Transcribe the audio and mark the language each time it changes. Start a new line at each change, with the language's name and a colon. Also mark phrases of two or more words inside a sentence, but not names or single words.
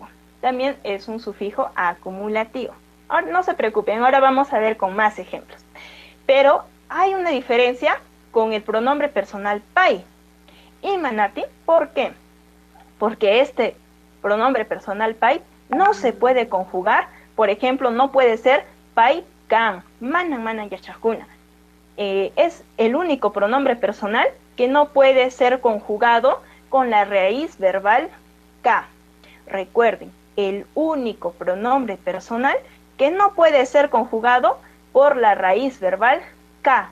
Spanish: También es un sufijo acumulativo. Ahora, no se preocupen, ahora vamos a ver con más ejemplos. Pero hay una diferencia con el pronombre personal pai y manati. ¿Por qué? Porque este pronombre personal pai no se puede conjugar. Por ejemplo, no puede ser
Quechua: pai kan, manan yachajuna.
Spanish: Es el único pronombre personal que no puede ser conjugado con la raíz verbal ka. Recuerden, el único pronombre personal que no puede ser conjugado por la raíz verbal ka.